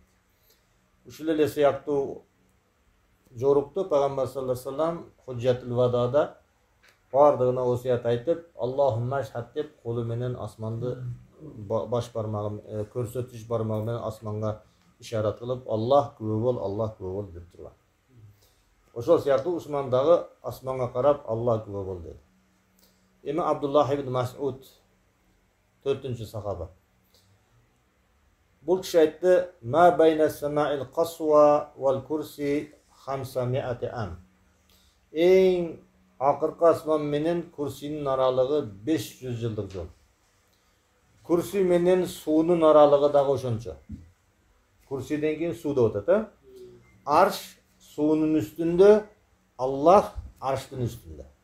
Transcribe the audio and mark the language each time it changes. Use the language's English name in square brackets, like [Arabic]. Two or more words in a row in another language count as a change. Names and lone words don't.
[Kyrgyz] Ушул эле сыяктуу жорукту Пайгамбар [Arabic] صلى الله عليه وسلم [Kyrgyz] Худжатул Вадада бардыгына осуят айтып, [Arabic] "اللهم اشهد" [Kyrgyz] деп колу менен асманды баш бармагы, көрсөтүш бармагы менен асманга ишарат кылып, "Аллах күбө бол, Аллах күбө бол" деп турган. Ошол сыяктуу Усман дагы асманга карап, "Аллах күбө бол" деди. Эми Абдуллах ибн Мас'уд 4-нчү сахаба. Бул киши айтты: [Arabic] "ما بين السماء القصوى والكرسي 500 عام." [Kyrgyz] Эң акыркы асман менен курсинин аралыгы 500 жылдык жол. Курси менен суунун аралыгы дагы ошончо. Курсиден кийин суу деп атат, Арш суунун үстүндө, Аллах арштын үстүндө.